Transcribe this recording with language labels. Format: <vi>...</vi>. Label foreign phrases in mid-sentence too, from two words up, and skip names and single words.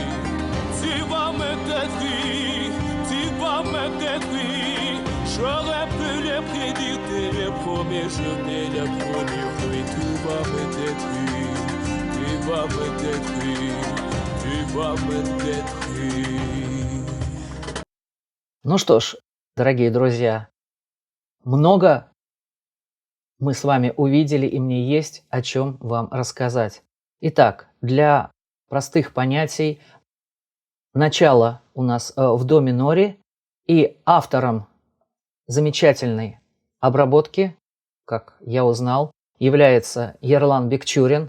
<fr>Tu vas me détruire, tu vas me détruire. J'aurais pu le prédire dès le premier jour, dès la première nuit. Tu vas me détruire, tu vas me détruire, tu vas me détruire.</fr> <ru>Ну что ж, дорогие друзья, много мы с вами увидели, и мне есть о чем вам рассказать. Итак, для простых понятий, начало у нас в до миноре, и автором замечательной обработки, как я узнал, является Ерлан Бекчурин.</ru>